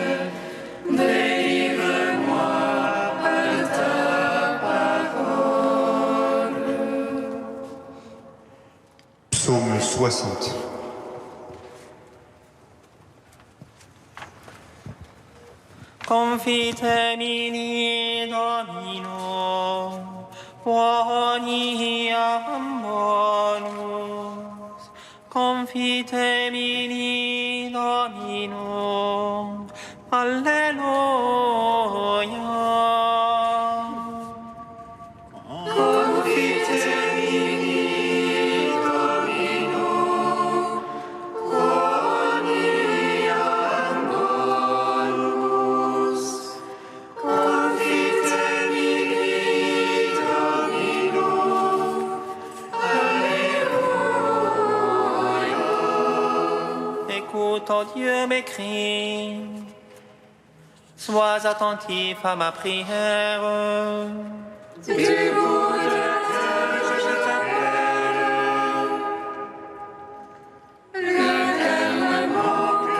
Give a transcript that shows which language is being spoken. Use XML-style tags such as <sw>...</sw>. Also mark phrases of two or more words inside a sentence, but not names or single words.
<fr>Délivre-moi par ta parole. Psaume 60.</fr> <la>confite mini Domino, quoniam bonus. Confite mini Domino, alleluia. Confite mini Domino, quoniam bonus. Confite mini Domino, alleluia.</la> <fr>Écoute, oh Dieu, mes cris. Sois attentif à ma prière. Du bout de la terre, je t'appelle. Le calme me manque.</fr>